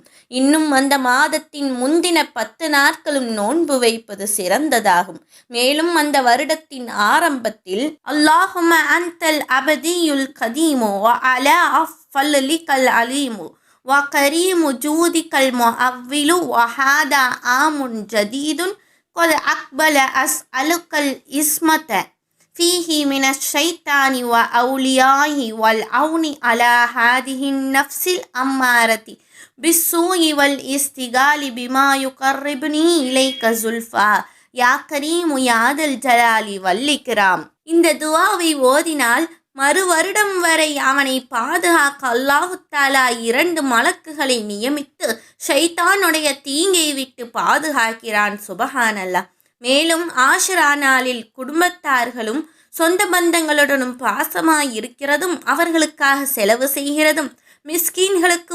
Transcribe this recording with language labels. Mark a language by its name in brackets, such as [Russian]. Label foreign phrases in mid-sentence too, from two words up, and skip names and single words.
[Tamil] இன்னும் அந்த மாதத்தின் முந்தின 10 நாட்களும் நோன்பு வைப்பது சிறந்ததாகும். மேலும் அந்த வருடத்தின் ஆரம்பத்தில் [Arabic] اللهم أنت الأبدي القديم وعلى فضلك العظيم وكريم جودك المعول وهذا عام جديد قد أقبل أسألك الإسمة فيه من الشيطان وأوليائه والعون على هذه النفس الأمارة بالسوء والاستغلال بما يقربني إليك زلفى يا كريم يا ذا الجلال والإكرام. [Tamil] இந்த துவாவை ஓதினால் மறு வருடம் வரை அவனை பாதுகாக்க அல்லாஹு தாலா 2 மலக்குகளை நியமித்து ஷைத்தானுடைய தீங்கை விட்டு பாதுகாக்கிறான். சுபஹானல்லாஹ். மேலும் ஆஷுரா நாளில் குடும்பத்தார்களும் சொந்த பந்தங்களுடனும் பாசமாய் இருக்கிறதும் அவர்களுக்காக செலவு செய்கிறதும் மிஸ்கீன்களுக்கு